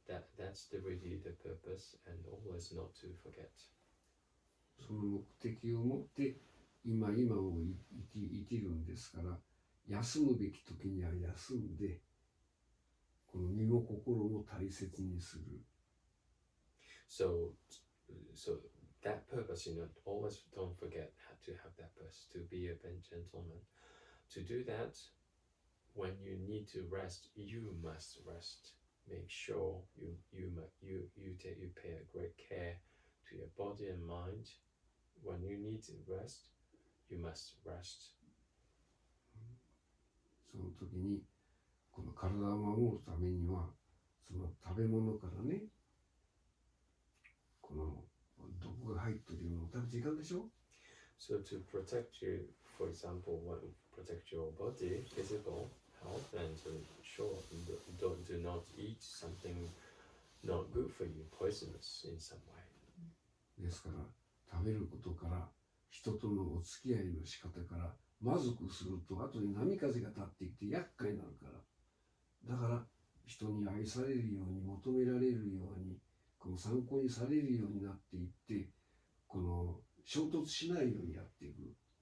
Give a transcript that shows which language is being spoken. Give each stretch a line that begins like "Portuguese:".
English: That's really the purpose, and always not to forget.
Japanese: その目的を持って今を生きるんですから、休むべき時には休んで、この身も心も大切にする。
English: So that purpose, always don't forget how to have that purpose, to be a gentleman. To do that, when you need to rest, you must rest. Make sure you pay a great care to your body and mind. When you need to rest, you must rest.
Japanese: その時にこの体を守るためには、その食べ物からね、この毒が入っているのを食べちゃいかんでしょ。
English: So to protect you, for example, protect your body, physical health, and to sure do not eat something not good for you, poisonous in some way.
Japanese: ですから食べることから人とのお付き合いの仕方からまずくすると後に波風が立ってきて厄介になるから、だから人に愛されるように求められるようにこの参考にされるようになっていってこの衝突しないようにやっていく。